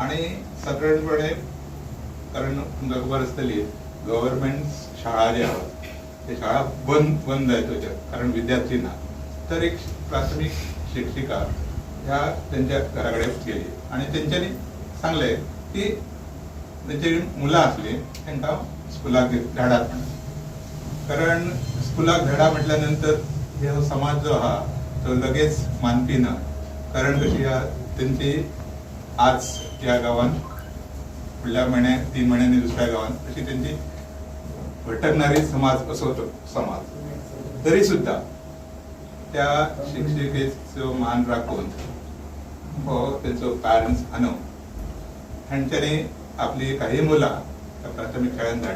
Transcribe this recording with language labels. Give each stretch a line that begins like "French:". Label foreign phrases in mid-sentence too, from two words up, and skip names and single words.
Konkani: आणि साधारणपणे कारण तुमकां खबर आसतली गव्हर्नमेंट शाळा ज्यो आसात ते शाळा बंद जायत कारण विद्यार्थी ना, तर एक प्राथमिक शिक्षिका ह्या त्यांच्या घराकडे गेली आणि त्यांच्यानी सांगले की त्यांची मुलं असली तांकां स्कुलाक धाडात, कारण स्कुलाक धाडा म्हटल्यानंतर हे समाज जो आहा तो लगेच मानपी ना, कारण कशी त्यांची आज या गावात फुडल्या म्हयने 3 महिन्यांनी दुसऱ्या गावात अशी त्यांची भटकणारी समाज असो तो समाज, तरी सुद्धा त्या शिक्षिकेचो मान राखून हो त्यांचो पॅरेंट्स अनव हांच्यानी आपली काही मुलां प्राथमिक शाळेत धाडली।